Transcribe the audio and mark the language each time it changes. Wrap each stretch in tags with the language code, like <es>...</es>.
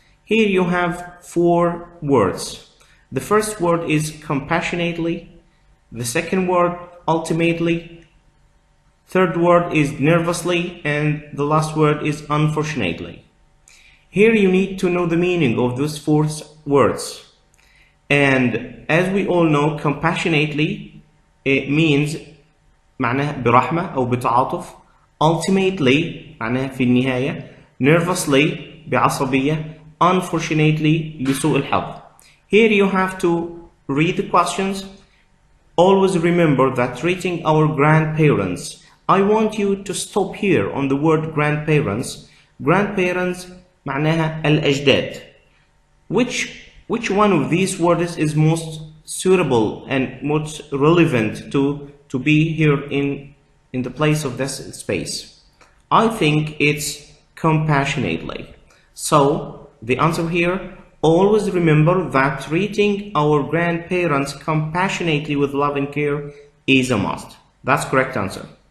<en>Here you have 4 words. The first word is compassionately, the second word ultimately, third word is nervously, and the last word is unfortunately. Here you need to know the meaning of those 4 words. And as we all know, compassionately it means</en> <ar>معناها برحمة أو بتعاطف. Ultimately معناها في النهاية. Nervously بعصبية. Unfortunately لسوء الحظ.</ar> <en>Here you have to read the questions. Always remember that treating our grandparents. I want you to stop here on the word grandparents.</en> <ar>Grandparents معناها الأجداد.</ar> <en>Which one of these words is most suitable and most relevant to be here in the place of this space? I think it's compassionately. So the answer here, always remember that treating our grandparents compassionately with love and care is a must. That's correct answer.</en>